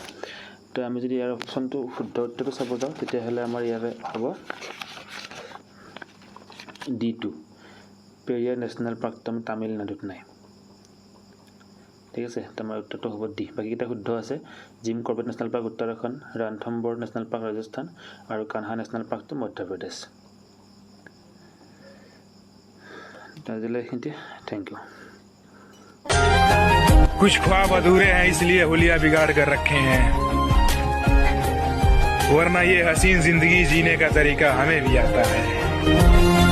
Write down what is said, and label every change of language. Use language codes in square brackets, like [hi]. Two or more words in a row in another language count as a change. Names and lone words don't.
[as] তো আমি যদি ইয়াৰ অপশ্যনটো শুদ্ধ উত্তৰটো চাব যাওঁ, তেতিয়াহ'লে আমাৰ ইয়াৰে হ'ব D2, পেৰিয়াৰ নেশ্যনেল পাৰ্কটো আমি তামিলনাডুত নাই। ঠিক আছে, তো আমাৰ উত্তৰটো হ'ব ডি। বাকীকেইটা শুদ্ধ আছে। জিম কৰবেট নেশ্যনেল পাৰ্ক উত্তৰাখণ্ড, ৰান্থম্বৰ নেশ্যনেল পাৰ্ক ৰাজস্থান, আৰু কানহা নেশ্যনেল পাৰ্কটো মধ্যপ্ৰদেশ। আজিলৈ এইখিনিতে, [en] thank you. [hi] कुछ ख्वाब अधूरे हैं इसलिए हुलिया बिगाड़ कर रखे हैं, वरना ये हसीन जिंदगी जीने का तरीका हमें भी आता है।